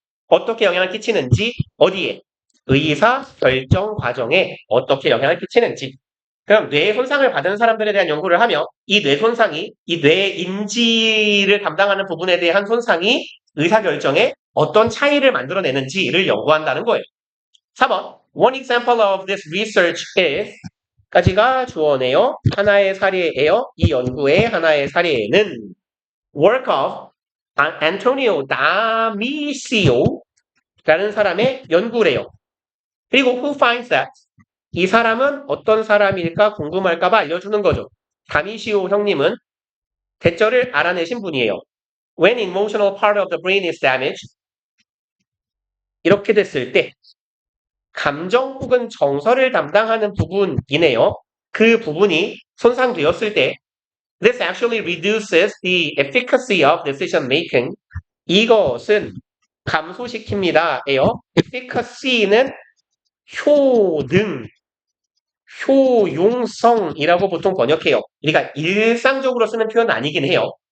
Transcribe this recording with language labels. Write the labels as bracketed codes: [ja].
[ko] 어떻게 영향을 끼치는지, 어디에? 의사 결정 과정에 어떻게 영향을 끼치는지. 그럼 뇌 손상을 받은 사람들에 대한 연구를 하며 이 뇌 손상이, 이 뇌 인지를 담당하는 부분에 대한 손상이 의사결정에 어떤 차이를 만들어내는지를 연구한다는 거예요. 4번. [en] One example of this research is [ko] 까지가 주어네요. 하나의 사례예요. 이 연구의 하나의 사례는 [en] work of Antonio Damasio [ko] 라는 사람의 연구래요. 그리고 [en] who finds that? [ko] 이 사람은 어떤 사람일까 궁금할까봐 알려주는 거죠. 다미시오 형님은 대절을 알아내신 분이에요. [en] When emotional part of the brain is damaged, [ko] 이렇게 됐을 때 감정 혹은 정서를 담당하는 부분이네요. 그 부분이 손상되었을 때 [en] This actually reduces the efficacy of decision making. [ko] 이것은 감소시킵니다예요. efficacy는 효능, 효용성이라고 보통 번역해요. 그러니까 일상적으로 쓰는 표현은 아니긴 해요.